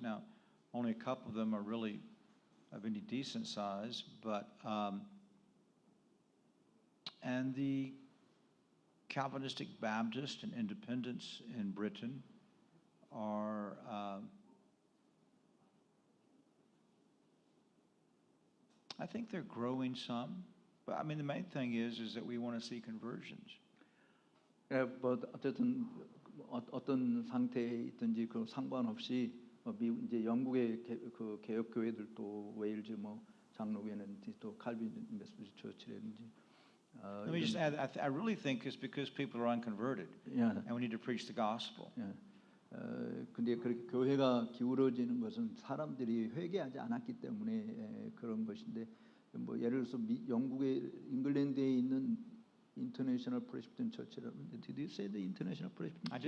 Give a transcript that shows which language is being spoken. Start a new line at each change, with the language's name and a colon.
English: Now, only a couple of them are really of any decent size, but and the Calvinistic Baptist and Independents in Britain are I think they're growing some, but I mean the main thing is that we want to see conversions.
Korean: 뭐 어쨌든 어떤 상태에 있든지 그 상관없이 미국 이제 영국의 그 개혁 교회들도 웨일즈 뭐 장로교회는 또 칼빈 메소디스트 처치라든지
English: Let me just add, I really think it's because people are unconverted, Yeah. and we need to preach the gospel.
Korean: 예. 근데 그렇게 교회가 기울어지는 것은 사람들이 회개하지 않았기 때문에 그런 것인데 뭐 예를 들어서 영국의 잉글랜드에 있는 International Presbyterian Church라는
English: Did you say the International Presbyterian?